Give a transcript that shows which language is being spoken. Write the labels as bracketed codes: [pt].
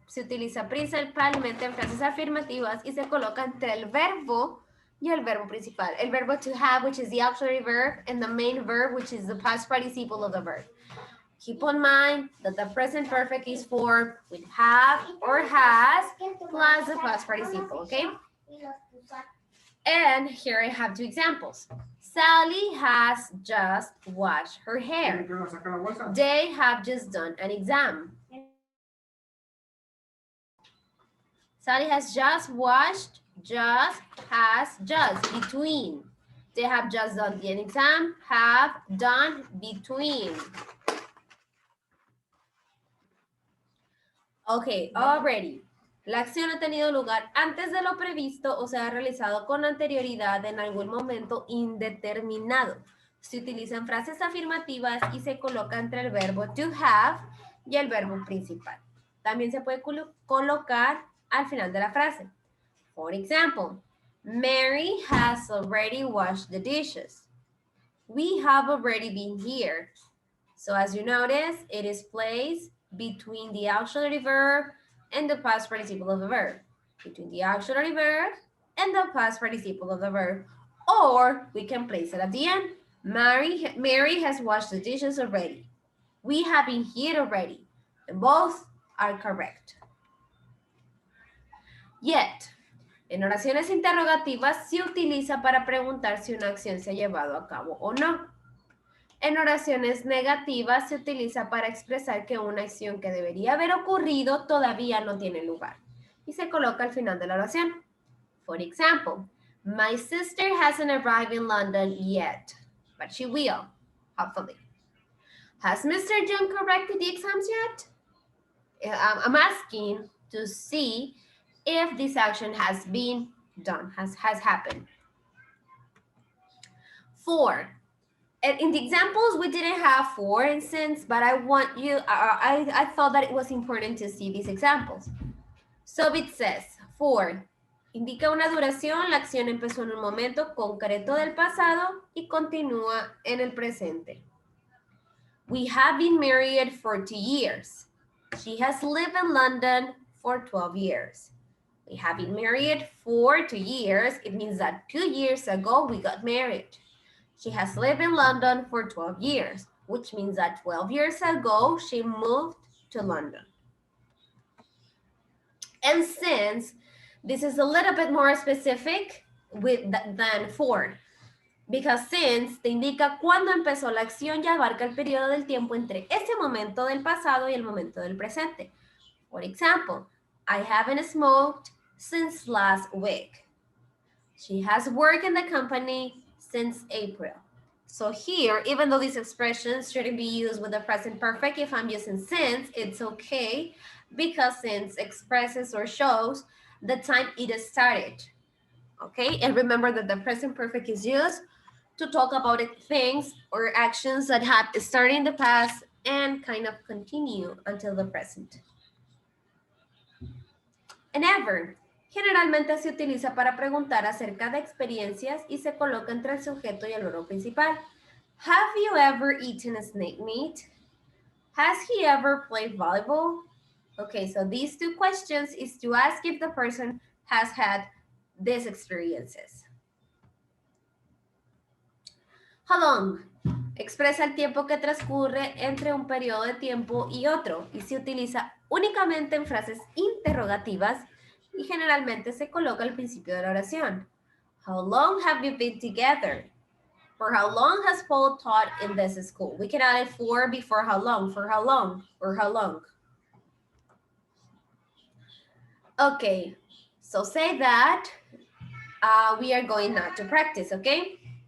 [es] Se utiliza principalmente en frases afirmativas y se coloca entre el verbo y el verbo principal. [en] El verbo to have, which is the auxiliary verb, and the main verb, which is the past participle of the verb. Keep in mind that the present perfect is formed with have or has plus the past participle, okay? And here I have 2 examples. Sally has just washed her hair. They have just done an exam. Sally has just washed, just, between. They have just done the exam, have done, between. Ok, already. [es] La acción ha tenido lugar antes de lo previsto o se ha realizado con anterioridad en algún momento indeterminado. Se utilizan frases afirmativas y se coloca entre el verbo to have y el verbo principal. También se puede colocar al final de la frase. [en] For example, Mary has already washed the dishes. We have already been here. So as you notice, it is placed between the auxiliary verb and the past participle of the verb. Between the auxiliary verb and the past participle of the verb. Or we can place it at the end. Mary has washed the dishes already. We have been here already. And both are correct. [es] Yet, en oraciones interrogativas se utiliza para preguntar si una acción se ha llevado a cabo o no. En oraciones negativas se utiliza para expresar que una acción que debería haber ocurrido todavía no tiene lugar y se coloca al final de la oración. [en] For example, my sister hasn't arrived in London yet, but she will, hopefully. Has Mr. John corrected the exams yet? I'm asking to see if this action has been done, has happened. 4. In the examples, we didn't have for and since, but I want you, I thought that it was important to see these examples. So it says, for, [es] indica una duración, la acción empezó en un momento concreto del pasado y continúa en el presente. [en] We have been married for 2 years. She has lived in London for 12 years. We have been married for 2 years. It means that 2 years ago we got married. She has lived in London for 12 years, which means that 12 years ago, she moved to London. And since this is a little bit more specific than for, because since [es] te indica cuándo empezó la acción y abarca el periodo del tiempo entre ese momento del pasado y el momento del presente. [en] For example, I haven't smoked since last week. She has worked in the company since April. So here, even though these expressions shouldn't be used with the present perfect, if I'm using since, it's okay because since expresses or shows the time it started. Okay, and remember that the present perfect is used to talk about things or actions that have started in the past and kind of continue until the present. And ever. [es] Generalmente se utiliza para preguntar acerca de experiencias y se coloca entre el sujeto y el verbo principal. [en] Have you ever eaten snake meat? Has he ever played volleyball? Okay, so these two questions is to ask if the person has had these experiences. How long? [es] Expresa el tiempo que transcurre entre un periodo de tiempo y otro y se utiliza únicamente en frases interrogativas y generalmente se coloca al principio de la oración. [en] How long have you been together? For how long has Paul taught in this school? We can add it for before how long, for how long, or how long. Okay, so say that we are going now to practice, okay?